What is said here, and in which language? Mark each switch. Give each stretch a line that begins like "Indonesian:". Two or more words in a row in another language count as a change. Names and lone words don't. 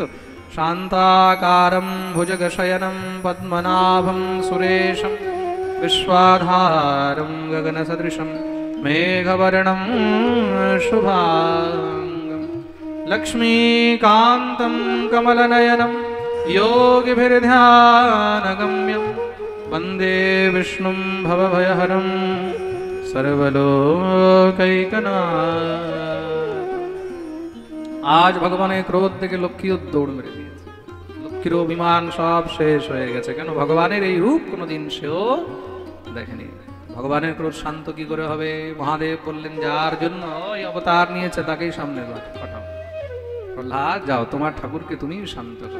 Sanskrit: শান্তাকারম ভুজগশয়নম পদ্মনাভম সুরেশম বিশ্বাধারম গগন সদৃশম মেঘবর্ণম শুভাঙ্গম লক্ষ্মীকান্తం কমলনয়নম योगिभिर्ध्यानगम्यं वन्दे विष्णुं भवभयहरं सर्वलोकैकनाथं।
Bangla: আজ ভগবানের ক্রোধ থেকে লক্ষ্মীও দৌড় মেরে দিয়েছে, লক্ষ্মীর অভিমান সব শেষ হয়ে গেছে। কেন? ভগবানের এই রূপ কোনোদিন সেও দেখেনি। ভগবানের ক্রোধ শান্ত কি করে হবে? মহাদেব বললেন, যার জন্য এই অবতার নিয়েছে তাকেই সামনে পাঠাও। প্রহ্লাদ, যাও, তোমার ঠাকুরকে তুমি শান্ত করো।